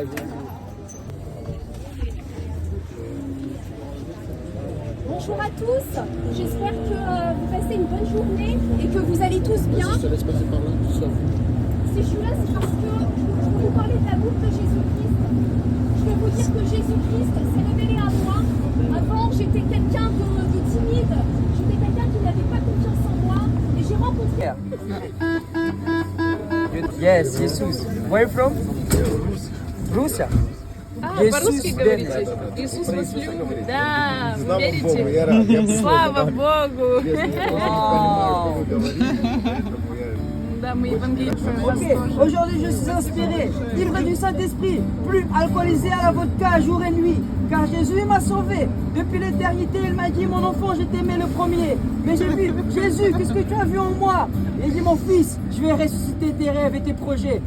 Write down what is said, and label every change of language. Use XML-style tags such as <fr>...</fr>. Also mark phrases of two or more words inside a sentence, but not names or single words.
<fr>Bonjour à tous, j'espère que vous passez une bonne journée et que vous allez tous bien. Si je suis là, c'est parce que je veux vous parler de l'amour de Jésus-Christ. Je veux vous dire que Jésus-Christ s'est révélé à moi. Avant, j'étais quelqu'un de timide, j'étais quelqu'un qui n'avait pas confiance en moi.</fr> <en>Yes, Jesus. Where you from? Russia.</en> <ru>По-русски говорите? Иисус вас любит. Да, верите? Слава Богу! Да, мы евангелизируем вас тоже.</ru> <fr>Aujourd'hui, je suis inspiré, ivre du Saint-Esprit, plus alcoolisé à la vodka jour et nuit. Car Jésus m'a sauvé. Depuis l'éternité, il m'a dit, mon enfant, je t'aimais le premier. Mais j'ai vu, Jésus, qu'est-ce que tu as vu en moi? Il dit, mon fils, je vais ressusciter tes rêves et tes projets.</fr>